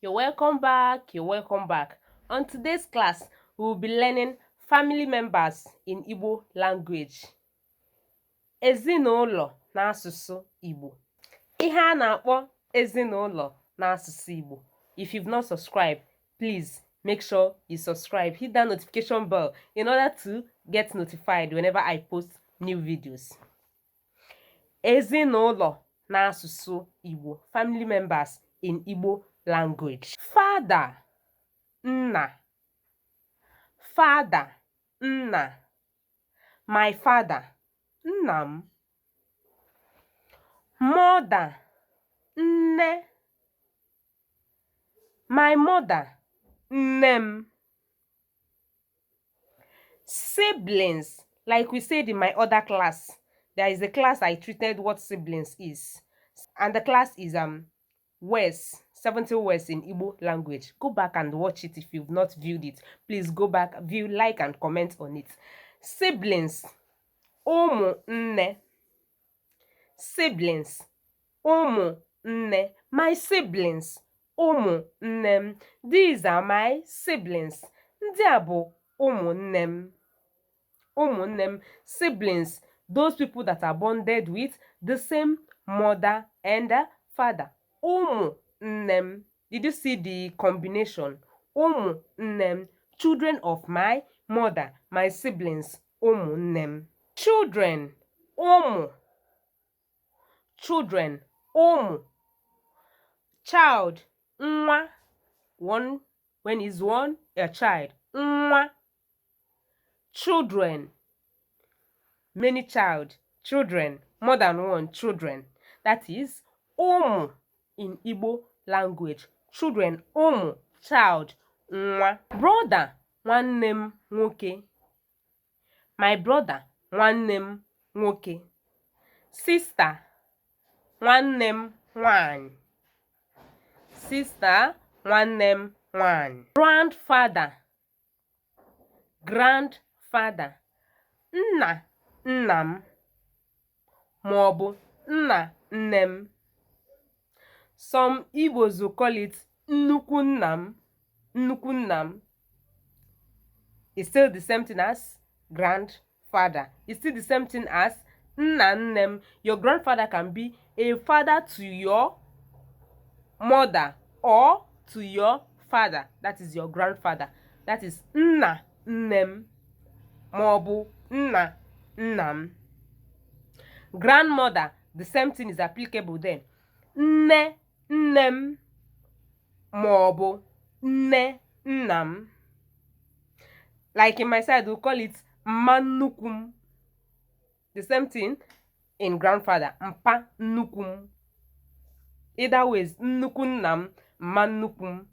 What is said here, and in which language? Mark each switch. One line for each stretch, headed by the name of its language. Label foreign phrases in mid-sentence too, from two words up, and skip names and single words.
English: You're welcome back. You're welcome back. On today's class, we will be learning family members in Igbo language.
Igbo: Ezinụlọ n'asụsụ Igbo. Ihe a na-akpọ ezinụlọ n'asụsụ Igbo.
English: If you've not subscribed, please make sure you subscribe. Hit that notification bell in order to get notified whenever I post new videos.
Igbo: Ezinụlọ n'asụsụ Igbo.
English: Family members in Igbo language. Father, nna. Father, nna. My father, nnam. Mother, nne. My mother, nnem. Siblings, like we said in my other class, there is a class I treated what siblings is, and the class is words, 70 words in Igbo language. Go back and watch it if you've not viewed it. Please go back, view, like, and comment on it. Siblings,
Igbo: ụmụ nne.
English: Siblings,
Igbo: ụmụ nne.
English: My siblings,
Igbo: ụmụ nne.
English: These are my siblings.
Igbo: Ndị a bụ ụmụ nne. Ụmụ nne.
English: Siblings, those people that are bonded with the same mother and father.
Igbo: Ụmụ nne.
English: Did you see the combination?
Igbo: Ụmụ nne.
English: Children of my mother, my siblings.
Igbo: Ụmụ nne. Children, ụmụ.
English: Children, ụmụ. Child, nwa. One, when is one, a child. Nwa. Children, many child. Children, more than one children. That is ụmụ in Igbo language. Children,
Igbo: ụmụ, child, nwa. Brother, nwanne m nwoke.
English: My brother,
Igbo: nwanne m nwoke. Sister, nwanne m nwanyị. Sister, nwanne m nwanyị.
English: Grandfather, grandfather.
Igbo: Nna nna m maọbụ nna nne m.
English: Some Igbos will call it
Igbo: nnukwu nna m. Nnukwu nna m.
English: It's still the same thing as grandfather. It's still the same thing as
Igbo: nna nne m.
English: Your grandfather can be a father to your mother or to your father. That is your grandfather. That is
Igbo: nna nne m maọbụ nna nna m.
English: Grandmother, the same thing is applicable then.
Igbo: Nne nne m maọbụ nne nna m.
English: Like in my side, we'll call it
Igbo: mma nnukwu m.
English: The same thing in grandfather,
Igbo: mpa nnukwu m.
English: Either ways,
Igbo: nnukwu nna m, mma nnukwu m.